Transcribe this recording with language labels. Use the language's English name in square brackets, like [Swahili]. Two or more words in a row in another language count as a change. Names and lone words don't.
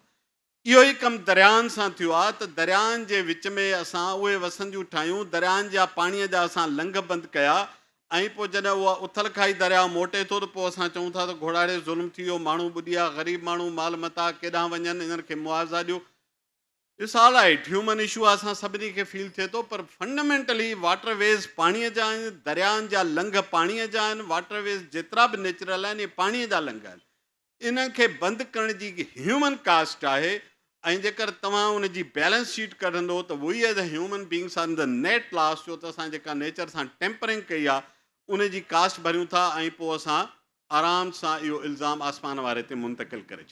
[Sindhi] इहो ई कमु दरियाहनि सां थियो आहे। त दरियाहनि जे विच में असां उहे वसंदियूं ठाहियूं, दरियाहनि जा पाणीअ जा असां लंघ बंदि कया, ऐं पोइ जॾहिं उहा उथल खाई दरिया मोटे थो त पोइ असां चऊं था त घोड़ाड़े ज़ुल्म थी वियो, माण्हू ॿुधी विया, ग़रीब माण्हू माल मता केॾांहुं वञनि, इन्हनि खे मुआवज़ा ॾियो। [English] it's all right, human issue [Sindhi] आहे, असां सभिनी खे फील थिए थो, पर [English] fundamentally waterways [Sindhi] पाणीअ जा आहिनि, दरियानि जा लंघ पाणीअ जा आहिनि, वाटरवेज़ जेतिरा बि नेचुरल आहिनि इहे पाणीअ जा लंघ आहिनि। इन्हनि खे बंदि करण जी [English] human cost [Sindhi] आहे। ऐं जेकर तव्हां उन जी [English] balance sheet [Sindhi] कढंदो त [English] we as a human beings are in the net loss, [Sindhi] छो त असां जेका नेचर सां टेम्परिंग कई आहे उन जी कास्ट भरियूं था, ऐं पोइ असां आराम सां इहो इल्ज़ाम आसमान वारे ते मुंतकिल करे छॾियो।